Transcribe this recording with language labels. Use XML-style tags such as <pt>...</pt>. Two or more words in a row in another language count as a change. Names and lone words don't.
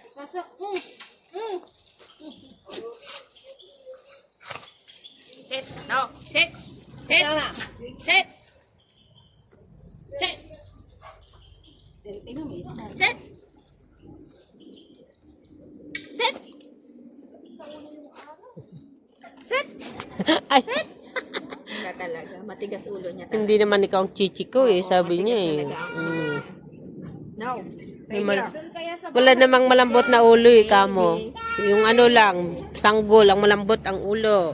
<tl>Pasok.</tl> <en>Sit. No. Sit. Sit. Sit. Sit. Sit. Sit. Sit.</en> <tl>Ay, Hindi talaga. Matigas ulo niya talaga. hindi naman ikaw ang chichi ko eh, sabi niya eh.</tl> <en>No.</en> <tl>Doon kaya sa Wala namang malambot na ulo eh, kamo. Yung ano lang, sanggol, ang malambot ang ulo.</tl>